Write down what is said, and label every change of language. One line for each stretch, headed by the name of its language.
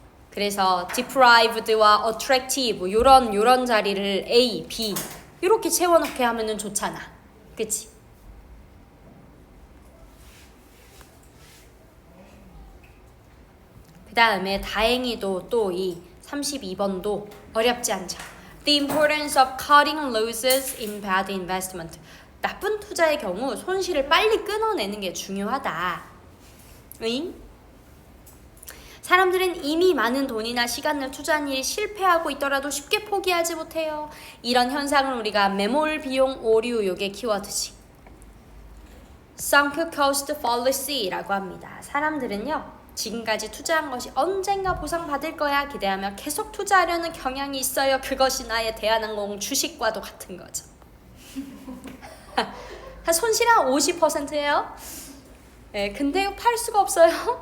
Korean: 그래서 deprived와 attractive 요런 자리를 A, B 이렇게 채워넣게 하면은 좋잖아. 그치? 그 다음에 다행히도 또 이 32번도 어렵지 않죠.
English: The importance of cutting losses in bad investment.
Korean: 나쁜 투자의 경우 손실을 빨리 끊어내는 게 중요하다. 응? 사람들은 이미 많은 돈이나 시간을 투자한 일이 실패하고 있더라도 쉽게 포기하지 못해요. 이런 현상을 우리가 매몰 비용 오류 요게 키워드지. sunk cost fallacy라고 합니다. 사람들은요. 지금까지 투자한 것이 언젠가 보상받을 거야 기대하며 계속 투자하려는 경향이 있어요. 그것이 나의 대한항공 주식과도 같은 거죠. 손실 한 50%예요. 네, 근데 팔 수가 없어요.